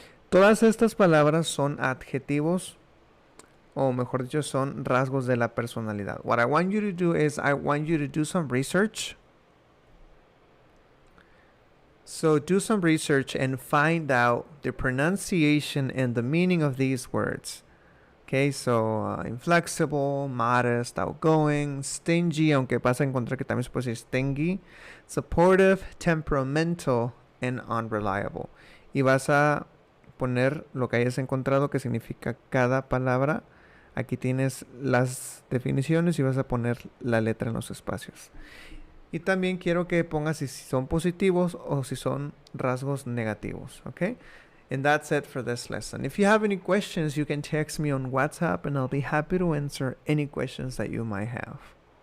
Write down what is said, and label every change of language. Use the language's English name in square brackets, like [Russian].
[Spanish] Todas estas palabras son adjetivos, o mejor dicho, son rasgos de la personalidad. [English] What I want you to do is, I want you to do some research. So do some research and find out the pronunciation and the meaning of these words. Okay, so inflexible, modest, outgoing, stingy, [Spanish] aunque vas a encontrar que también se puede decir [English] stingy, supportive, temperamental, and unreliable. [Spanish] Y vas a poner lo que hayas encontrado que significa cada palabra. Aquí tienes las definiciones y vas a poner la letra en los espacios. Y también quiero que pongas si son positivos o si son rasgos negativos, ¿ok? [English] And that's it for this lesson. If you have any questions, you can text me on WhatsApp and I'll be happy to answer any questions that you might have.